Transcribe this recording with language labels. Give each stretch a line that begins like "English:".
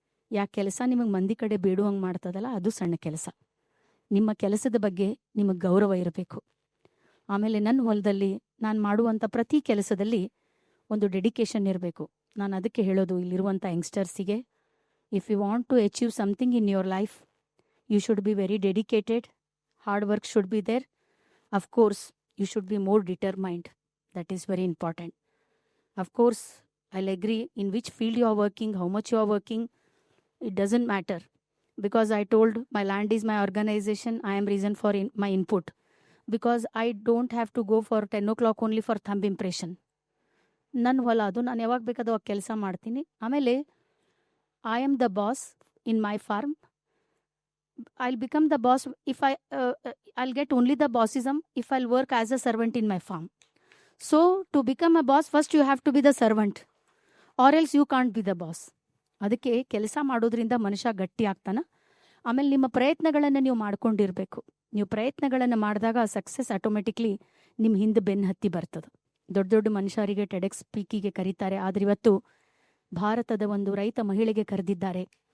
Kannada: ಯಾವ ಕೆಲಸ ನಿಮಗೆ ಮಂದಿ ಕಡೆ ಬೇಡುವಂಗೆ ಮಾಡ್ತದಲ್ಲ ಅದು ಸಣ್ಣ ಕೆಲಸ. ನಿಮ್ಮ ಕೆಲಸದ ಬಗ್ಗೆ ನಿಮಗೆ ಗೌರವ ಇರಬೇಕು. ಆಮೇಲೆ ನನ್ನ ಹೊಲದಲ್ಲಿ ನಾನು ಮಾಡುವಂಥ ಪ್ರತಿ ಕೆಲಸದಲ್ಲಿ ಒಂದು ಡೆಡಿಕೇಶನ್ ಇರಬೇಕು. ನಾನು ಅದಕ್ಕೆ ಹೇಳೋದು ಇಲ್ಲಿರುವಂಥ ಯಂಗ್ಸ್ಟರ್ಸಿಗೆ,
English: If you want to achieve something in your life, you should be very dedicated. Hard work should be there. Of course, you should be more determined. That is very important. Of course, I'll agree in which field you are working, how much you are working. It doesn't matter. Because I told my land is my organization, I am reason for my input. Because I don't have to go for 10 o'clock only for thumb impression.
Kannada: ನನ್ನ ಹೊಲ ಅದು, ನಾನು ಯಾವಾಗ ಬೇಕಾದ ಅವಾಗ ಕೆಲಸ ಮಾಡ್ತೀನಿ.
English: ಆಮೇಲೆ I am the boss in my farm. I'll become the boss if I'll get only the bossism if I'll work as a servant in my farm. So to become a boss, first you have to be the servant, or else you can't be the boss.
Kannada: ಅದಕ್ಕೆ ಕೆಲಸ ಮಾಡೋದ್ರಿಂದ ಮನುಷ್ಯ ಗಟ್ಟಿ ಆಗ್ತಾನ. ಆಮೇಲೆ ನಿಮ್ಮ ಪ್ರಯತ್ನಗಳನ್ನು ನೀವು ಮಾಡ್ಕೊಂಡಿರ್ಬೇಕು. ನೀವು ಪ್ರಯತ್ನಗಳನ್ನು ಮಾಡಿದಾಗ ಸಕ್ಸಸ್ ಆಟೋಮೆಟಿಕ್ಲಿ ನಿಮ್ಮ ಹಿಂದೆ ಬೆನ್ನು ಹತ್ತಿ ಬರ್ತದೆ. ದೊಡ್ಡ ದೊಡ್ಡ ಮನುಷ್ಯರಿಗೆ ಟೆಡೆಕ್ಸ್ ಸ್ಪೀಕಿಗೆ ಕರೀತಾರೆ, ಆದರೆ ಇವತ್ತು ಭಾರತದ ಒಂದು ರೈತ ಮಹಿಳೆಗೆ ಕರೆದಿದ್ದಾರೆ.